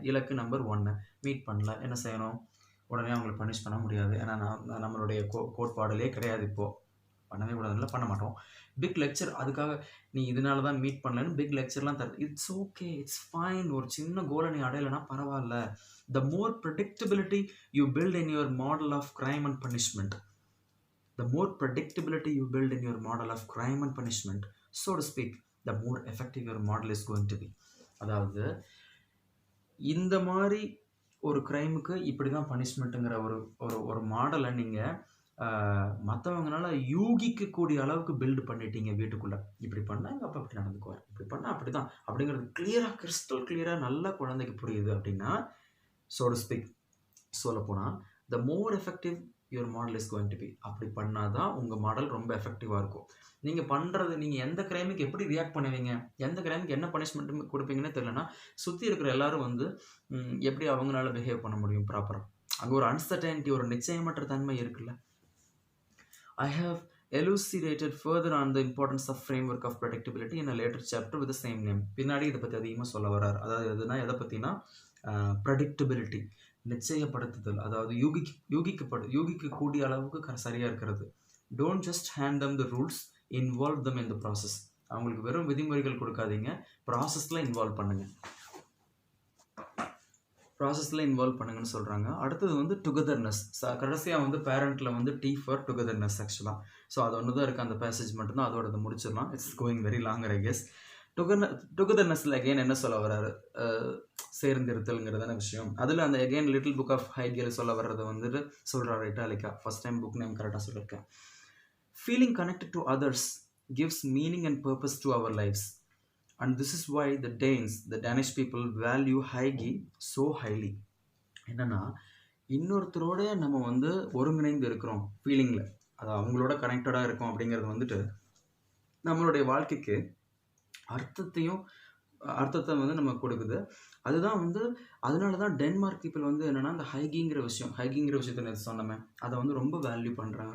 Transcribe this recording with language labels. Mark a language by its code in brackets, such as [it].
[ta] இலக்கு number 1 meet பண்ணல, என்ன செய்யணும்? உடனே அவங்களை பனிஷ் பண்ண முடியாது. ஏன்னா நம்மளுடைய கோட்பாடுலேயே கிடையாது, இப்போது பண்ணவே கூடாதுல, பண்ண மாட்டோம். பிக் லெக்சர் அதுக்காக நீ இதனால தான் மீட் பண்ணலன்னு பிக் லெக்சர்லாம் தர, [en] It's okay, it's fine. [ta] ஒரு சின்ன கோலை நீ அடையலைன்னா பரவாயில்ல. [en] The more predictability you build in your model of crime and punishment, the more predictability you build in your model of crime and punishment, so to speak, the more effective your model is going to be. [ta] அதாவது இந்த மாதிரி ஒரு க்ரைமுக்கு இப்படி தான் பனிஷ்மெண்ட்டுங்கிற ஒரு ஒரு ஒரு மாடலை நீங்கள் மற்றவங்களால யூகிக்கக்கூடிய அளவுக்கு பில்டு பண்ணிட்டீங்க வீட்டுக்குள்ளே. இப்படி பண்ணால் எங்கள் அப்பா அப்படி நடந்துக்குவார், இப்படி பண்ணால் அப்படி தான் அப்படிங்கிறது கிளியராக கிறிஸ்டல் கிளியராக நல்லா குழந்தைக்கு புரியுது அப்படின்னா, [en] so to speak [ta] சொல்லப்போனால் [en] The more effective your model is going to be. [ta] அப்படி பண்ணால் தான் உங்கள் மாடல் ரொம்ப எஃபெக்டிவாக இருக்கும். நீங்கள் பண்ணுறது, நீங்கள் எந்த கிரைமுக்கு எப்படி ரியாக்ட் பண்ணுவீங்க, எந்த கிரைமுக்கு என்ன பனிஷ்மெண்ட் கொடுப்பீங்கன்னே தெரியலனா, சுற்றி இருக்கிற எல்லாரும் வந்து எப்படி அவங்களால பிஹேவ் பண்ண முடியும் ப்ராப்பராக? அங்கே ஒரு அன்சர்டைனிட்டி, ஒரு நிச்சயமற்ற தன்மை இருக்குல்ல. [en] I have elucidated further on the importance of framework of predictability in a later chapter with the same name. [ta] பின்னாடி இதை பற்றி அதிகமாக சொல்ல வர்றார். அதாவது எதுனா எதை பற்றினா ப்ரெடிக்டபிலிட்டி, நிச்சயப்படுத்துதல், அதாவது யூகிக்கக்கூடிய அளவுக்கு சரியாக இருக்கிறது. [en] Don't just hand them the rules, involve them in the process. [ta] அவங்களுக்கு வெறும் விதிமுறைகள் கொடுக்காதீங்க, ப்ராசஸில் இன்வால்வ் பண்ணுங்கள், ப்ராசஸில் இன்வால்வ் பண்ணுங்கன்னு சொல்கிறாங்க. அடுத்தது வந்து டுகெதர்னஸ். கடைசியாக வந்து பேரண்ட்டில் வந்து டி ஃபார் டுகெதர்னஸ் ஆக்சுவலாக. ஸோ அது ஒன்று தான் இருக்குது, அந்த பேசேஜ் மட்டும்தான், அதோட அதை முடிச்சிடலாம். [en] It's going very longer I guess. [ta] டுகெதர்னஸில் again என்ன சொல்ல வர்றாரு, சேர்ந்திருத்தல்ங்கிறதான விஷயம். அதில் அந்த அகெயின் லிட்டில் புக் ஆஃப் ஹைகேல் சொல்ல வர்றது வந்துட்டு சொல்கிறாரு இட்டாலிக்கா. ஃபர்ஸ்ட் டைம் புக் நேம் கரெக்டாக சொல்லியிருக்கேன். [en] Feeling connected to others gives meaning and purpose to our lives. And this is why the Danish people value Haigi so highly. [ta] என்னன்னா, இன்னொருத்தரோட நம்ம வந்து ஒருங்கிணைந்து இருக்கிறோம் ஃபீலிங்கில், அது அவங்களோட கனெக்டடாக இருக்கும் அப்படிங்கிறது வந்துட்டு நம்மளுடைய வாழ்க்கைக்கு அர்த்தத்தை வந்து நம்ம கொடுக்குது. அதுதான் வந்து அதனால தான் டென்மார்க் பீப்புள் வந்து என்னென்னா அந்த ஹைகிங்கிற விஷயத்தை நான் சொன்னமே, அதை வந்து ரொம்ப வேல்யூ பண்ணுறாங்க.